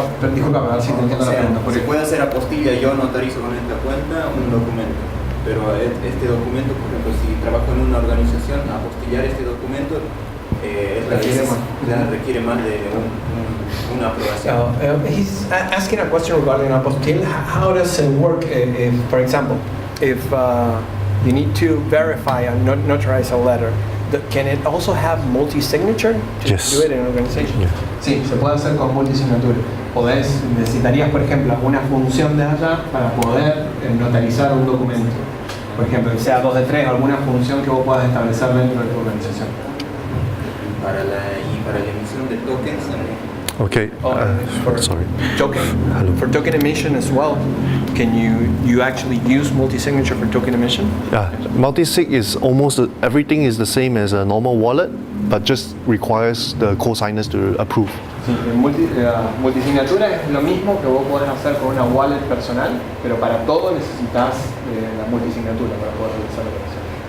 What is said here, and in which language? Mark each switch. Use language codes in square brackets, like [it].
[es] Disculpa, a ver si te entiendo la pregunta. Se puede hacer apostilla, yo notarizo con esta cuenta un documento, pero este documento, por ejemplo, si trabajo en una organización, apostillar este documento requiere más de una aprobación. [en] He's asking a question regarding apostille. How does it work if, for example, if you need to verify and notarize a letter, can it also have multi-signature to Yes. do it in an organization? Yeah. [es] Sí, se puede hacer con multisignatura. Necesitarías, por ejemplo, una función de allá para poder notarizar un documento. Por ejemplo, que sea 2 de 3, alguna función que vos puedas establecer dentro de tu organización. Para la emisión de tokens también. [en] Okay. Sorry. Token. Hello. For token emission as well, can you actually use multi-signature for token emission? Yeah, multi-sig is almost everything is the same as a normal wallet, but just requires the co-signers to approve. [es] Sí, multisignatura es lo mismo que vos podés hacer con una wallet personal, pero para todo necesitas la multisignatura para poder realizar la operación.